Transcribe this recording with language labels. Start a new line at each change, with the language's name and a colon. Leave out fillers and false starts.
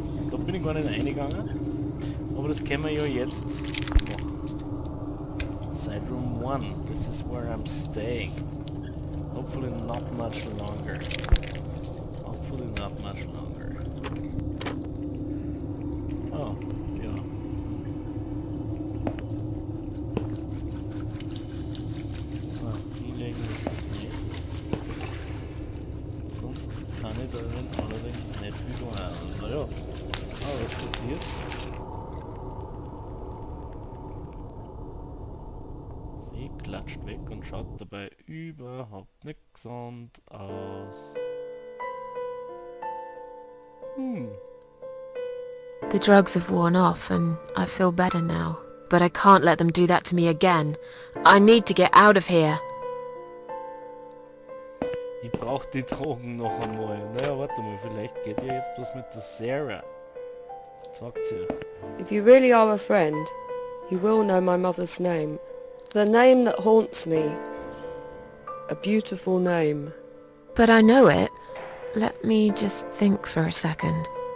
German: Da bin ich gar nicht eingegangen, aber das können wir ja jetzt machen.
English: Side room 1, this is where I'm staying. Hopefully not much longer. Hopefully not much longer.
German: Oh, ja. Ah, hinlegen ist das nicht. Sonst kann ich da allerdings nicht viel machen. Naja, was passiert? Sie klatscht weg und schaut dabei überhaupt nicht gesund aus.
English: The drugs have worn off and I feel better now. but I can't let them do that to me again. I need to get out of here.
German: Ich brauch die Drogen noch einmal. Naja, warte mal, vielleicht geht ja jetzt was mit der Sarah. Sagt sie.
English: If you really are a friend, you will know my mother's name. The name that haunts me. A beautiful name. But I know it. Let me just think for a second.